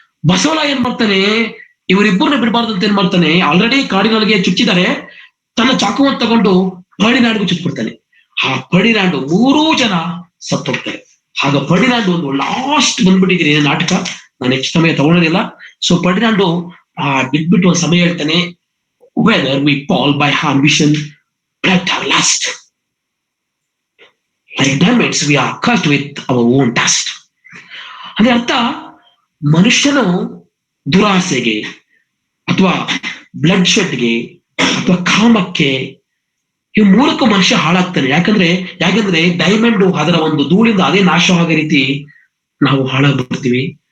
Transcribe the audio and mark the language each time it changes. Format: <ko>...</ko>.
<kn>ಬಸವನ ಏನ್ ಮಾಡ್ತಾನೆ, ಇವರಿಬ್ಬರನ್ನ ಬಿಡಬಾರ್ದು ಅಂತ ಏನ್ ಮಾಡ್ತಾನೆ, ಆಲ್ರೆಡಿ ಕಾರ್ಡಿನಲ್ಗೆ ಚುಚ್ಚಿದ್ದಾರೆ, ತನ್ನ ಚಾಕುವನ್ನು ತಗೊಂಡು ಫರ್ಡಿನಾಂಡ್ಗೂ ಚುಚ್ಚಿಬಿಡ್ತಾನೆ. ಆ ಫರ್ಡಿನಾಂಡು 3 ಜನ ಸತ್ತೋಗ್ತಾರೆ. ಆಗ ಫರ್ಡಿನಾಂಡು ಒಂದು ಲಾಸ್ಟ್ ಬಂದ್ಬಿಟ್ಟಿದ್ದೀನಿ ನಾಟಕ, ನಾನು ಹೆಚ್ಚು ಸಮಯ ತಗೊಳ್ಳೋದಿಲ್ಲ. ಸೊ ಫರ್ಡಿನಾಂಡು ಬಿಟ್ಬಿಟ್ಟು ಒಂದು ಸಮಯ ಹೇಳ್ತಾನೆ,</kn> <en>Whether we fall by ambition let our lust like diamonds we are cut with our own dust.</en> <kn>ಅಂದ್ರೆ ಅರ್ಥ, ಮನುಷ್ಯನು ದುರಾಸೆಗೆ ಅಥವಾ ಬ್ಲಡ್ ಶೆಡ್ಗೆ ಅಥವಾ ಕಾಮಕ್ಕೆ ಈ ಮೂಲಕ ಮನುಷ್ಯ ಹಾಳಾಗ್ತಾನೆ. ಯಾಕಂದ್ರೆ ಡೈಮಂಡ್ ಅದರ ಒಂದು ಧೂಳಿಂದ ಅದೇ ನಾಶವಾಗೋ ರೀತಿ ನಾವು ಹಾಳಾಗ್ಬಿಡ್ತೀವಿ.</kn>